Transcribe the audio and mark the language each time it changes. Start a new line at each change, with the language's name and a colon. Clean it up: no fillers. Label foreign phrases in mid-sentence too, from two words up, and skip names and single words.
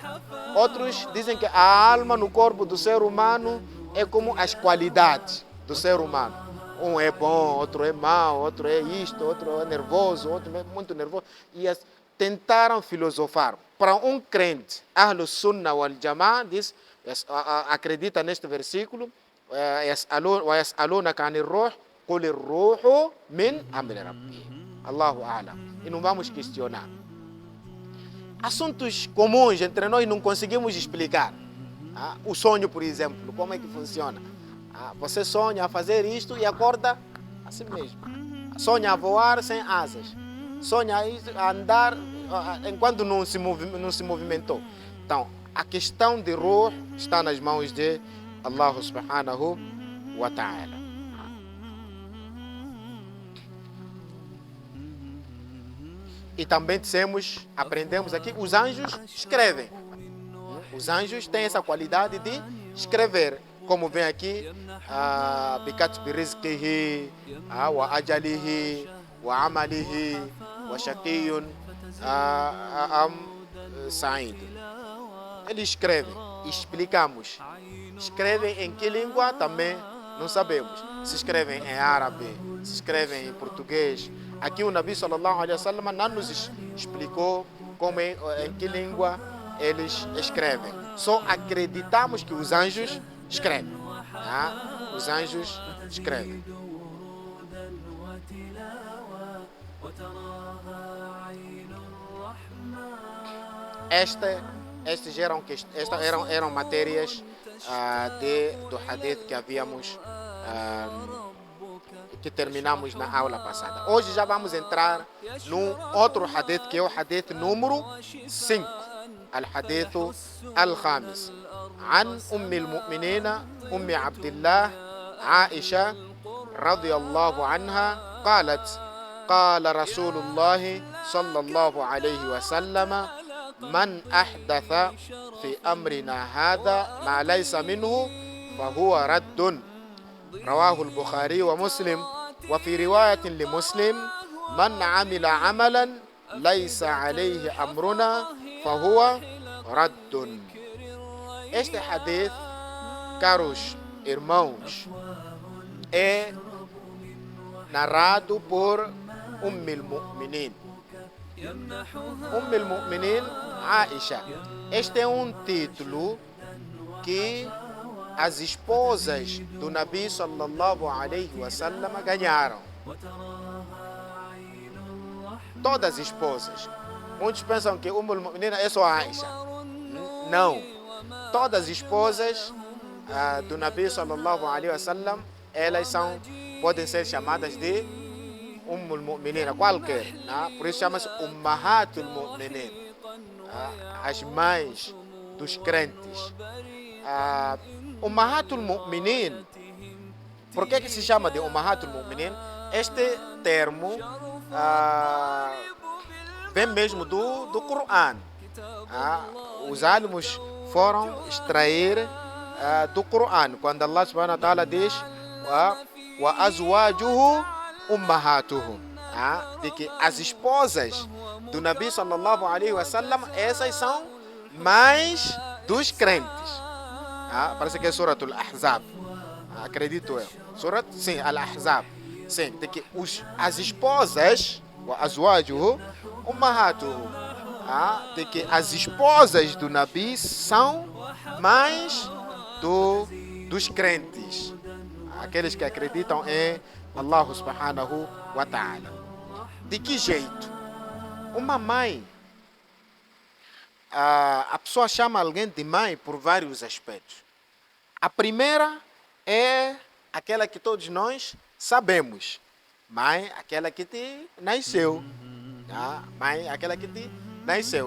Portuguese: Outros dizem que a alma no corpo do ser humano é como as qualidades do ser humano. Um é bom, outro é mau, outro é isto, outro é nervoso, outro é muito nervoso. tentaram filosofar. Para um crente,
Arabic: أهل السنة والجماعة,
Portuguese: diz, acredita neste versículo,
Arabic: وَيَسْأَلُونَكَ عَنِ الرُّوحِ قُلِ الرُّوحُ مِنْ أَمْرِ رَبِّهِ. الله أعلم.
Portuguese: E não vamos questionar. Assuntos comuns entre nós não conseguimos explicar. O sonho, por exemplo, como é que funciona? Você sonha a fazer isto e acorda assim mesmo. Sonha a voar sem asas. Sonha a andar enquanto não se movimentou. Então, a questão de ruh está nas mãos de
Arabic: الله سبحانه وتعالى.
Portuguese: E também aprendemos aqui, os anjos escrevem. Os anjos têm essa qualidade de escrever. Como vem aqui,
Arabic: بِكَتْبِ رِزْقِهِ وَأَجَلِهِ وَعَمَلِهِ وَشَقِيٌّ أَمْ سَعِيدٌ.
Portuguese: Eles escrevem, explicamos. Escrevem em que língua também não sabemos. Se escrevem em árabe, se escrevem em português. Aqui o Nabi
Arabic: صلى الله عليه وسلم
Portuguese: não nos explicou em que língua eles escrevem. Só acreditamos que os anjos escrevem. Os anjos escrevem. Estas eram matérias do hadith que havíamos que terminamos na aula passada. Hoje já vamos entrar num outro hadith, que é o hadith número 5.
Arabic: الحديث الخامس. عن أم المؤمنين أم عبد الله عائشة رضي الله عنها قالت قال رسول الله صلى الله عليه وسلم من أحدث في أمرنا هذا ما ليس منه فهو رد. رواه البخاري ومسلم. وفي رواية لمسلم من عمل عملا ليس عليه أمرنا فهو رد.
Portuguese: Este hadith, caros irmãos, é narrado por al-Mu'minin. al-Mu'minin Aisha. Este é um título que as esposas do Nabi
Arabic: صلى الله عليه وسلم
Portuguese: ganharam. Todas as esposas. Muitos pensam que al-Mu'minin é só Aisha. Não. Todas as esposas do Nabi
Arabic: صلى الله عليه وسلم,
Portuguese: elas podem ser chamadas de al-Mu'minin, qualquer. Por isso chama-se
Arabic: أمهات المؤمنين,
Portuguese: as mães dos crentes.
Arabic: أمهات المؤمنين,
Portuguese: por que se chama de
Arabic: أمهات المؤمنين?
Portuguese: Este termo vem mesmo do Coran. Os álamos foram extrair do Coran, quando
Arabic: الله سبحانه وتعالى
Portuguese: diz
Arabic: وأزواجه أمهاتهم,
Portuguese: de que as esposas do Nabi
Arabic: صلى الله عليه وسلم,
Portuguese: essas são mães dos crentes. Parece que é Surat al-Ahzab, acredito eu. Sim, al-Ahzab. Sim, de que as esposas,
Arabic: وأزواجه أمهاتهم,
Portuguese: de que as esposas do Nabi são mães dos crentes, aqueles que acreditam em
Arabic: الله سبحانه وتعالى.
Portuguese: De que jeito? Uma mãe, a pessoa chama alguém de mãe por vários aspectos. A primeira é aquela que todos nós sabemos. Mãe, aquela que te nasceu. Mãe, aquela que te nasceu.